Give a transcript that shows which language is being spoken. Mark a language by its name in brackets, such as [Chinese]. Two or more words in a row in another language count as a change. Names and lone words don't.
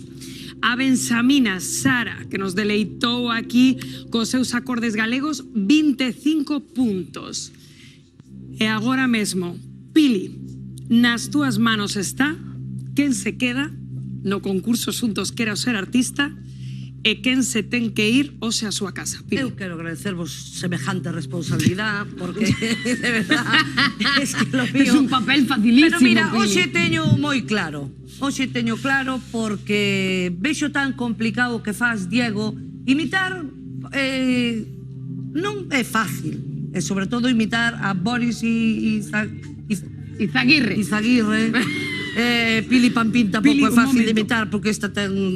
[Galician] A Benxamina, Sara, que nos deleitou aquí cos seus acordes galegos, 25 puntos. E agora mesmo, Pili, nas túas manos está quen se queda no concurso Xuntos Quero Ser Artista e quen se ten que ir hoxe a súa casa. Pili. Eu quero agradecervos semejante responsabilidade, porque, [Spanish] de verdad, es que lo mío... Es un papel facilísimo, Pero mira, Pili. [Galician] hoxe teño moi claro. Hoxe teño claro porque vexo tan complicado que faz, Diego, imitar non é fácil. E sobre todo imitar a Boris Izaguirre. Pili Pampín tampouco é fácil de imitar, porque esta ten...